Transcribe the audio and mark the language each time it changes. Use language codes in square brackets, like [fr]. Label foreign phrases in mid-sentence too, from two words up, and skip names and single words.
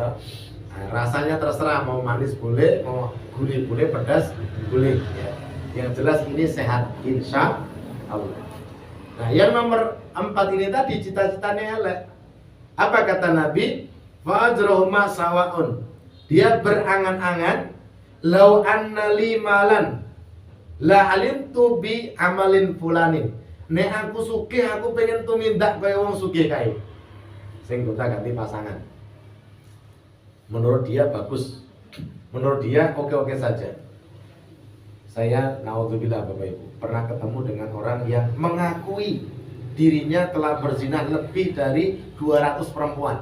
[id] Nah, rasanya terserah mau manis boleh, mau gurih boleh, pedas boleh ya. Yang jelas ini sehat [ar] إن شاء الله. [id] Nah yang nomor 4 ini tadi cita-citanya elek. Apa kata Nabi? [ar] فأجرهما سواء. [id] Dia berangan-angan [ar] لو أن لي مالا لعملت بعمل فلان. [jv] Nek aku sugih aku pengen tumindak kaya wong sugih kae. [id] Sing ganti pasangan. Menurut dia bagus. Menurut dia oke-oke saja. Saya naudzubillah Bapak Ibu pernah ketemu dengan orang yang mengakui dirinya telah berzina lebih dari 200 perempuan.